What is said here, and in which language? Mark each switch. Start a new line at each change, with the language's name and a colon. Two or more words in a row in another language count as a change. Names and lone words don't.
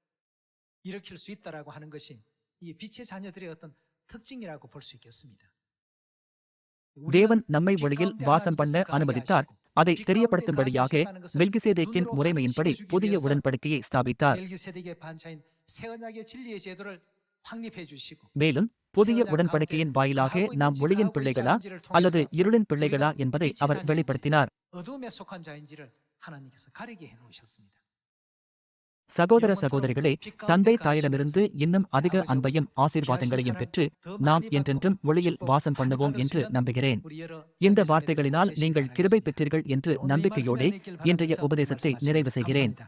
Tamil: தேவன் நம்மை ஒளியில் வாசம் பண்ண அனுமதித்தார். அதை தெரியப்படுத்தும்படியாக மெல்கிசேதேக்கின் முறைமையின்படி புதிய உடன்படிக்கையை ஸ்தாபித்தார்.
Korean: 확립해 주시고
Tamil: மேலும் புதிய உடன்படிக்கையின் வாயிலாக நாம் ஒளியின் பிள்ளைகளா அல்லது இருளின் பிள்ளைகளா என்பதை அவர் வெளிப்படுத்தினார்.
Korean: 어둠에 속한 자인지를 하나님께서 가리게 해 놓으셨습니다.
Tamil: சகோதர சகோதரிகளே, தந்தை தாயிடமிருந்து இன்னும் அதிக அன்பையும் ஆசீர்வாதங்களையும் பெற்று நாம் என்றென்றும் ஒளியில் வாசம் பண்ணுவோம் என்று நம்புகிறேன். இந்த வார்த்தைகளினால் நீங்கள் கிருபை பெற்றீர்கள் என்று நம்பிக்கையோடே இன்றைய உபதேசத்தை நிறைவு செய்கிறேன்.